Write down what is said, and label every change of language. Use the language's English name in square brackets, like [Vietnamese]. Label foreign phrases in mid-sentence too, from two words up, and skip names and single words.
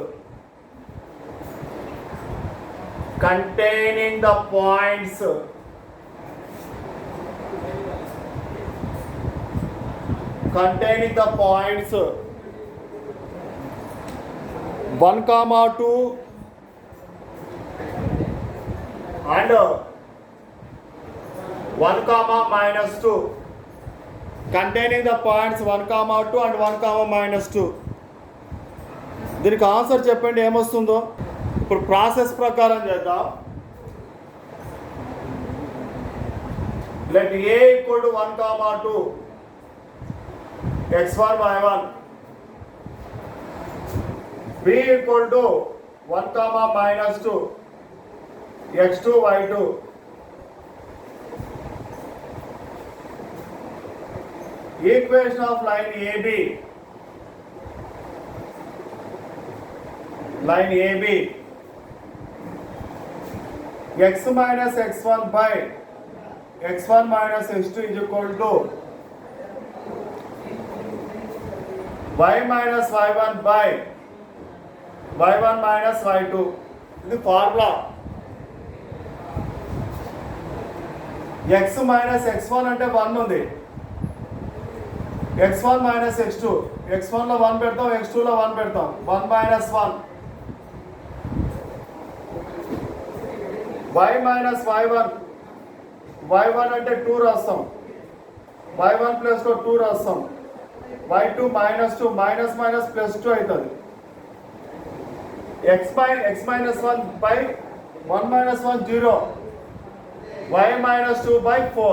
[English] containing the points 1,2 and 1,-2. Containing the points 1,2 and 1,-2. [Telugu] దీనికి ఆన్సర్ చెప్పండి ఏమొస్తుందో. ఇప్పుడు ప్రాసెస్ ప్రకారం చేద్దాం. [English] Let A equal to 1,2 x1 y1, B equal to 1,-2 x2 y2. Equation of line AB x minus x1 by x1 minus x2 is equal to y minus y1 by y1 minus y2. [Telugu] ఇది ఫార్ములా. [English] x minus x1 [Telugu] అంటే 1 ఉంది. [English] x1 minus x2, [Telugu] x1 లో 1 పెడతాం, x2 లో 1 పెడతాం. [English] 1 minus 1 y minus y1, [Telugu] y1 అంటే 2 రాస్తాం, [English] y1 plus 2 [Telugu] రాస్తాం, [English] y2 minus 2 minus minus plus 2 [Telugu] అవుతుంది. [English] x minus 1 by 1 minus 1 0, y minus 2 by 4.